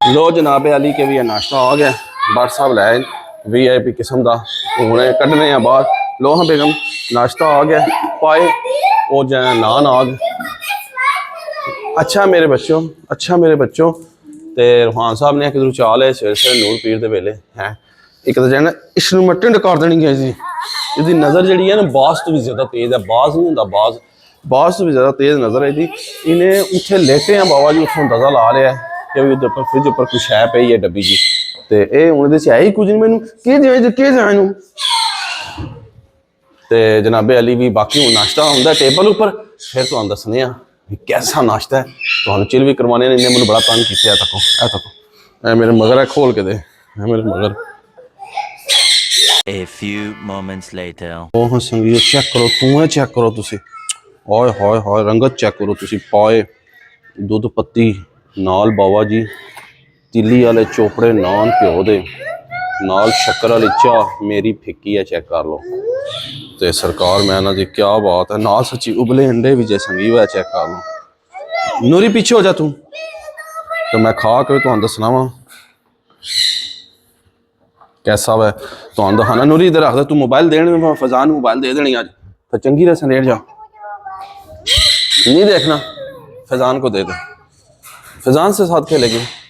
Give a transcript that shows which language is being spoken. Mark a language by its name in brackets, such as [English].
[Hindi] लो जनाबे अली के भी नाश्ता आ गया। WhatsApp लाए VIP किस्म का [Punjabi] हुणे कढ़ने बाहर। [Hindi] लो हाँ बेगम नाश्ता आ गया पाए और नान आ गए। [Punjabi] अच्छा मेरे बच्चों तो रूहान साहब ने किधर चाल है सवेरे सवेरे नूर पीर के वेले है। एक तो जाना इसनू मैं टिंड कर देनी है जी। ਇਹਦੀ ਨਜ਼ਰ ਜਿਹੜੀ ਹੈ ਨਾ ਬਾਜ਼ ਤੋਂ ਵੀ ਜ਼ਿਆਦਾ ਤੇਜ਼ ਹੈ। ਬਾਜ਼ ਨਹੀਂ ਹੁੰਦਾ, ਬਾਜ਼ ਤੋਂ ਵੀ ਜ਼ਿਆਦਾ ਤੇਜ਼ ਨਜ਼ਰ ਹੈ ਇਹਦੀ। ਇਹਨੇ ਉੱਥੇ ਲੇਟੇ ਆ ਬਾਬਾ ਜੀ, ਉੱਥੋਂ ਅੰਦਾਜ਼ਾ ਲਾ ਲਿਆ ਕਿ ਵੀ ਉਹਦੇ ਉੱਪਰ ਫ੍ਰਿਜ ਉੱਪਰ ਕੁਛ ਹੈ ਪਈ ਹੈ ਡੱਬੀ ਜੀ, ਤੇ ਇਹ ਹੁਣ ਇਹਦੇ 'ਚ ਹੈ ਹੀ ਕੁਝ ਨਹੀਂ। ਮੈਨੂੰ ਕੀ ਦੇਵਾਂ ਇਹਨੂੰ। ਤੇ ਜਨਾਬੇ ਅਲੀ ਵੀ ਬਾਕੀ ਹੁਣ ਨਾਸ਼ਤਾ ਹੁੰਦਾ ਟੇਬਲ ਉੱਪਰ, ਫਿਰ ਤੁਹਾਨੂੰ ਦੱਸਣੇ ਆ ਵੀ ਕੈਸਾ ਨਾਸ਼ਤਾ ਹੈ, ਤੁਹਾਨੂੰ ਚਿਲ ਵੀ ਕਰਵਾਉਣੇ ਨੇ। ਇਹਨੇ ਮੈਨੂੰ ਬੜਾ ਤੰਗ ਕੀਤਾ। ਇਹ ਤੱਕੋ ਇਹ ਮੇਰੇ ਮਗਰ ਹੈ, ਖੋਲ ਕੇ ਦੇ, ਇਹ ਮੇਰੇ ਮਗਰ। [English] A few moments later. [Punjabi] ਉਹ ਸੰਗੀਤ ਚੈੱਕ ਕਰੋ, ਤੂੰ ਇਹ ਚੈੱਕ ਕਰੋ ਤੁਸੀਂ, ਓਏ ਹੋਏ ਹੋਏ ਰੰਗਤ ਚੈੱਕ ਕਰੋ ਤੁਸੀਂ। ਪਾਏ ਦੁੱਧ ਪੱਤੀ ਨਾਲ ਬਾਬਾ ਜੀ, ਤਿੱਲੀ ਵਾਲੇ ਚੋਪੜੇ ਨਾਨ ਘਿਓ ਦੇ ਨਾਲ, ਸ਼ੱਕਰ ਵਾਲੀ ਚਾਹ ਮੇਰੀ ਫਿੱਕੀ ਹੈ, ਚੈੱਕ ਕਰ ਲਓ। ਤੇ ਸਰਕਾਰ ਮੈਂ ਇਹਨਾਂ ਦੀ ਕਿਆ ਬਾਤ ਹੈ, ਨਾਲ ਸੱਚੀ ਉਬਲੇ ਅੰਡੇ ਵੀ ਜੇ ਸੰਗੀਤ ਹੈ, ਚੈੱਕ ਕਰ ਲਓ। ਨੂਰੀ ਪਿੱਛੇ ਹੋ ਜਾ ਤੂੰ, ਤੇ ਮੈਂ ਖਾ ਕੇ ਤੁਹਾਨੂੰ ਦੱਸਣਾ ਵਾ कैसा है। [Hindi] तो दिखाना नूरी इधर रख दे, तू मोबाइल देने फजान मोबाइल दे देनी आज, तो चंगी तरह से लेट जा, नहीं देखना फैजान को दे दे, फैजान से साथ खेलेगी।